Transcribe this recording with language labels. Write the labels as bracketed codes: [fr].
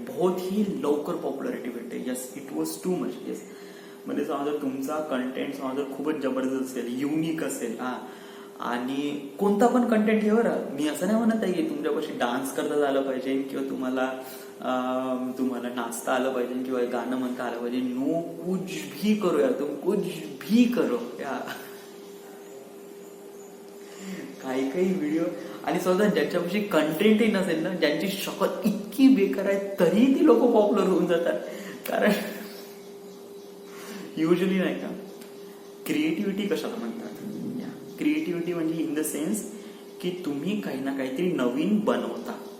[mr] बहुत ही लवकर पॉप्युलॅरिटी भेटते. [en] Yes, it was too much. [mr] Yes, म्हणजे समजा तुमचा कंटेंट समजा खूपच जबरदस्त असेल, युनिक असेल आणि कोणता पण कंटेंट हे बरं, मी असं नाही म्हणत आहे की तुमच्यापाशी डान्स करता आलं पाहिजे किंवा तुम्हाला नाचता आलं पाहिजे किंवा गाणं म्हणता आलं पाहिजे. [hi] नो, कुछ भी करो यार, तुम कुछ भी करो या. [mr] काही व्हिडिओ आणि स्वतः ज्याच्यापाशी कंटेंटही नसेल ना, ज्यांची शपथ इतकी बेकार आहे तरी ती लोक पॉप्युलर होऊन जातात. कारण युजली नाही का क्रिएटिव्हिटी कशाला म्हणतात, क्रिएटिव्हिटी म्हणजे [en] in the sense [mr] की तुम्ही काही ना काहीतरी नवीन बनवता.